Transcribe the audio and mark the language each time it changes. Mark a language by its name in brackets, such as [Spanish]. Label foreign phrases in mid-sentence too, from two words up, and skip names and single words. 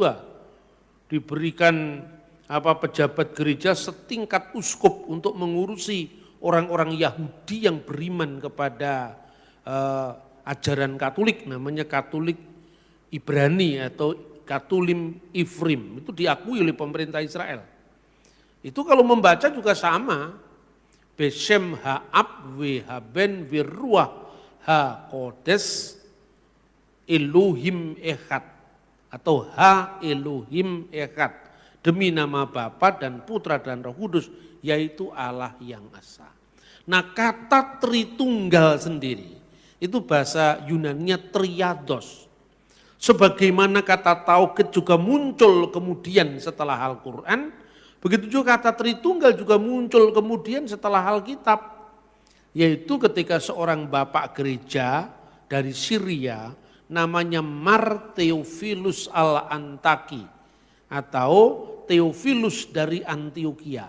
[Indonesian] Diberikan pejabat gereja setingkat uskup untuk mengurusi orang-orang Yahudi yang beriman kepada ajaran Katolik, namanya Katolik Ibrani atau [Hebrew] קתולים עבריים. [Indonesian] Itu diakui oleh pemerintah Israel. Itu kalau membaca juga sama. [Hebrew] בשם האב והבן ורוח הקודש אלוהים אחד atau האלוהים אחד, [Indonesian] demi nama Bapa dan Putra dan Roh Kudus, yaitu Allah yang esa. Nah, kata Tritunggal sendiri itu bahasa Yunaninya triados. Sebagaimana kata tauhid juga muncul kemudian setelah Al-Quran, begitu juga kata Tritunggal juga muncul kemudian setelah Alkitab, yaitu ketika seorang bapak gereja dari Syria namanya Mar Theophilus al-Antaki atau Theophilus dari Antioquia.